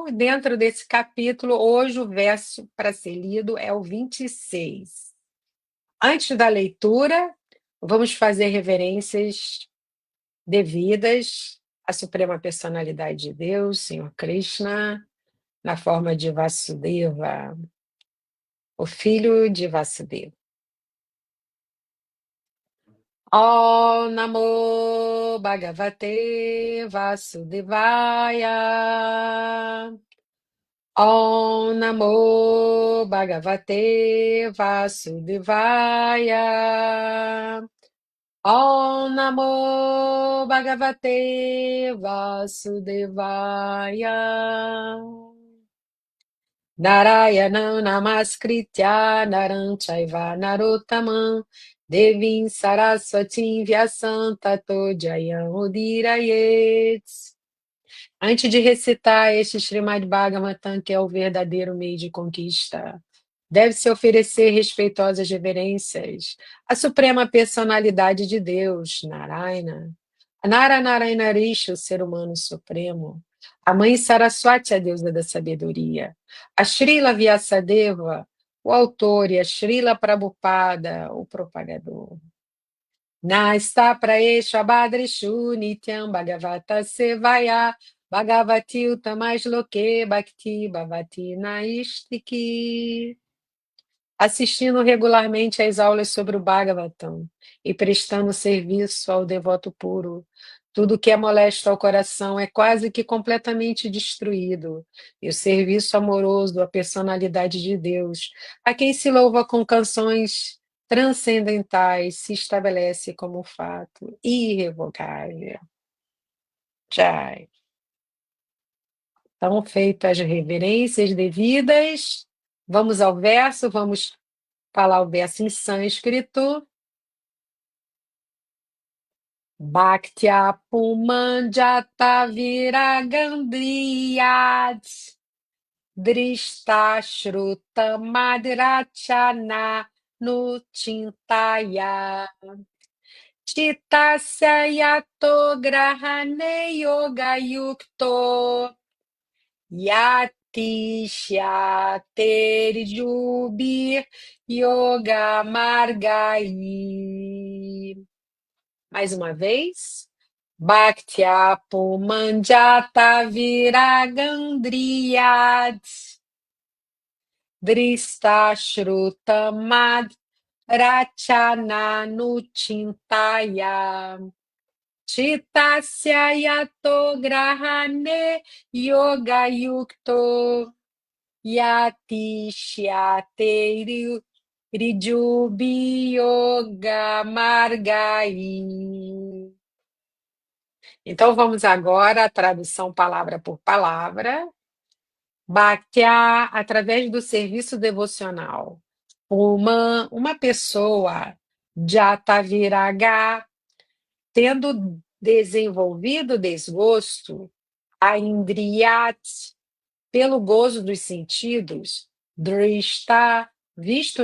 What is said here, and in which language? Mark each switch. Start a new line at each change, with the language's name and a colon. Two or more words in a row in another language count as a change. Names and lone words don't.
Portuguese: Dentro desse capítulo, hoje o verso para ser lido é o 26. Antes da leitura, vamos fazer reverências devidas à suprema personalidade de Deus, Senhor Krishna, na forma de Vasudeva, o filho de Vasudeva.
Sanskrit: Om Namo Bhagavate Vasudevaya. Om Namo Bhagavate Vasudevaya. Om Namo Bhagavate Vasudevaya. Narayanam Namaskritya Naram Chaiva Narottamam Devim Saraswatim Vyasam Tato Jayam Udirayet.
Portuguese: Antes de recitar este Srimad Bhagavatam, que é o verdadeiro meio de conquista, deve-se oferecer respeitosas reverências à suprema personalidade de Deus, Narayana. A Narayana Rishi, o ser humano supremo. A mãe Saraswati, a deusa da sabedoria. A Srila Vyasadeva, o autor, e a Srila Prabhupada, o propagador.
Sanskrit: Nasta praesha badrishu nityam bhagavata sevaya bhagavati utamashloke bhakti bhavati naistiki.
Portuguese: Assistindo regularmente às aulas sobre o Bhagavatam e prestando serviço ao devoto puro, tudo que é molesto ao coração é quase que completamente destruído, e o serviço amoroso à personalidade de Deus, a quem se louva com canções transcendentais, se estabelece como um fato irrevogável.
Hindi: Jai.
Portuguese: Então, feitas as reverências devidas, vamos ao verso, vamos falar o verso em sânscrito.
Sanskrit: Bhaktya pumanjata viragandriyat dristashruta madrachana no chintaya chitasya yato grahane yoga yukto yatisya terjubir yoga margai.
Portuguese: Mais uma vez.
Sanskrit: Bhaktya pumanjata viragandriyat dristashrutamad rachana nuchintaya chitasya yato grahane yoga yukto yatishyate rijubi yoga margai.
Portuguese: Então, vamos agora à tradução palavra por palavra. Bhaktya, através do serviço devocional. Uma pessoa,
Sanskrit: Jata Viraga,
Portuguese: tendo desenvolvido desgosto, a Indriyat, pelo gozo dos sentidos, Drishta, visto